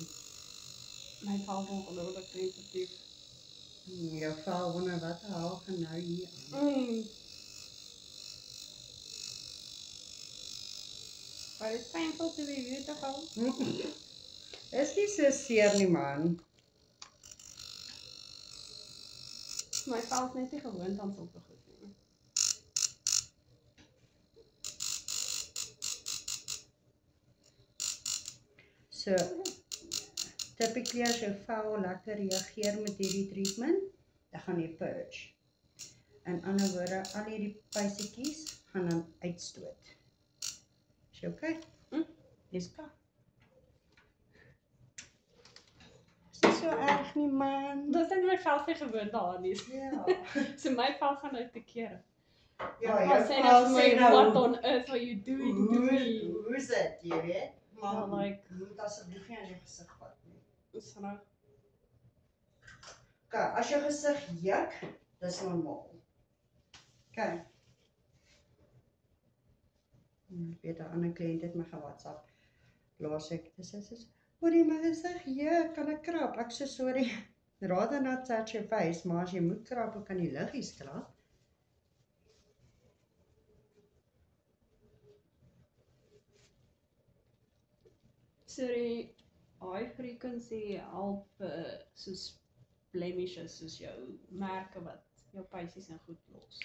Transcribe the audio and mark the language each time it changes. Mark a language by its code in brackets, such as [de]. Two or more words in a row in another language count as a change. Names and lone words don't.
[af] My vel is ongelooflik sensitief. Jou vel wonder wat haal gaan nou hier aan. Maar dit is [en] painful to be beautiful. [af] Is nie so seer nie, man. My vel is net nie gewoond aan sulke goed nie. So, typically as jou vel lekker reageer met hierdie treatment, dan gaan jy purge. In ander woorde, al hierdie pysietjies gaan dan uitstoot. Is jy okay? Dis klaar. Is nie so erg nie, man. Dit is net my vel nie gewoond daaraan nie. Ja. So my vel gaan nou te kere. Ja, Ek jou [en] was saying [af] vel [en] to [af] sê [en] me, [af] nou, [en] what on earth are you doing to me? [af] hoe is dit, jy weet? Maar Ja, like- jy moet asseblief nie aan jou gesig vat nie. Dis reg. Okay, as jou gesig juk, dis normaal. Okay. Ek weet 'n ander kliënt het my ge-WhatsApp. Laasweek dis hoorie my gesig juk, kan ek krap? Ek sê [en] sorry. Rather not touch your face, [af] maar as jy moet krap, dan kan jy liggies krap. Sorry, [en] high frequency [af] help soos blemishes soos jou merke wat jou pysies in goed los.